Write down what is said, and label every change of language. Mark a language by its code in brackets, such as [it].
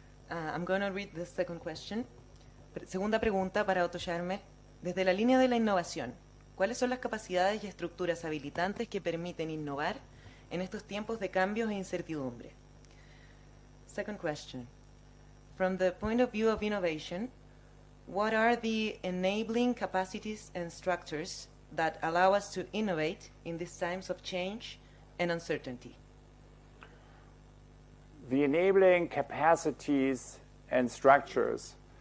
[en] I'm going to read the second question. [es] Segunda pregunta para Otto Scharmer. Desde la línea de la innovación, ¿cuáles son las capacidades y estructuras habilitantes que permiten innovar en estos tiempos de cambios e incertidumbre? [en] Second question. From the point of view of innovation, what are the enabling capacities and structures that allow us to innovate in these times of change and uncertainty? The enabling capacities and structures.